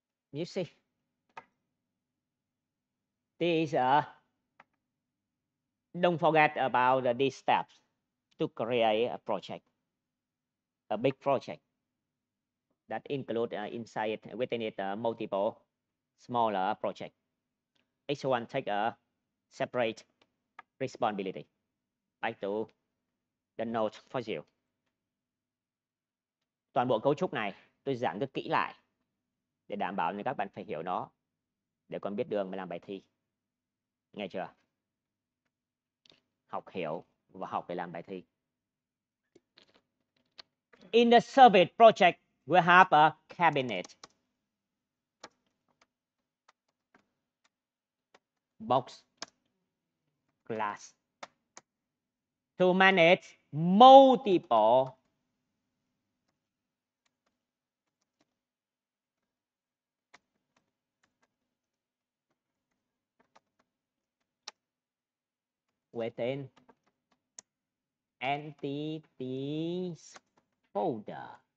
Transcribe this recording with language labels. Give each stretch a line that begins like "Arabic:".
English: You see, these don't forget about these steps to create a project, a big project that include inside within it multiple smaller project. Each one take a separate responsibility. Back to the note for you.
Vietnamese: Toàn bộ cấu trúc này tôi giảng rất kỹ lại để đảm bảo là các bạn phải hiểu nó để còn biết đường mà làm bài thi. Nghe chưa? Học hiểu và học để làm bài thi.
English: In the service project, we have a cabinet, box, glass, To manage multiple within entities folder.